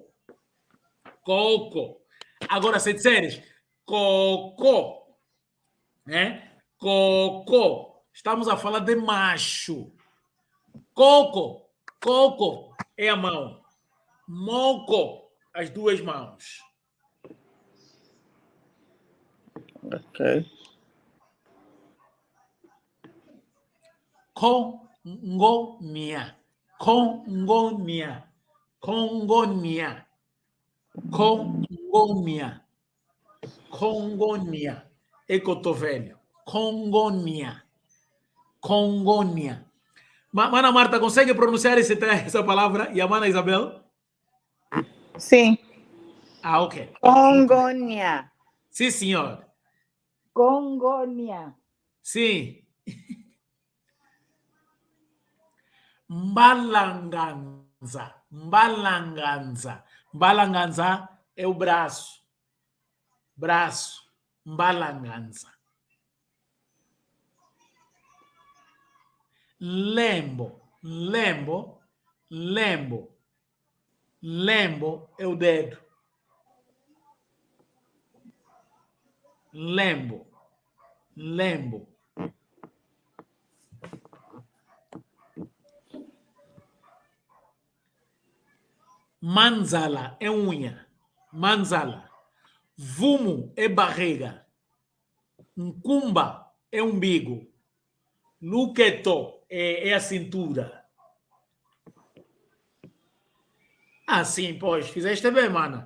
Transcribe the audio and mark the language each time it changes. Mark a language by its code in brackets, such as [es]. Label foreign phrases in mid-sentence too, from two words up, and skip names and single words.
[pt] Coco. Agora, se disseres cocô, né? Cocô. Estamos a falar de macho. Coco. Coco é a mão. Moco, as duas mãos. Ok. Congonia. [kg] Congonia. Congonia. Congonia. Congonia. [pt] É cotovelo. [kg] Congonia. Congonia. [pt] Mana Marta, consegue pronunciar essa palavra? E a Mana Isabel? Sim. Ah, ok. Congônia. Sim, senhor. Congônia. Sim. Mbalanganza. [kg] Mbalanganza. Mbalanganza [pt] é o braço. Braço. Mbalanganza. Lembo. [kg] Lembo. Lembo. Lembo [pt] é o dedo. [kg] Lembo. Lembo. [pt] Manzala é unha. Manzala. Vumo é barriga. Nkumba é umbigo. Luqueto é a cintura. Ah, sim, pois. Fizeste bem, mana.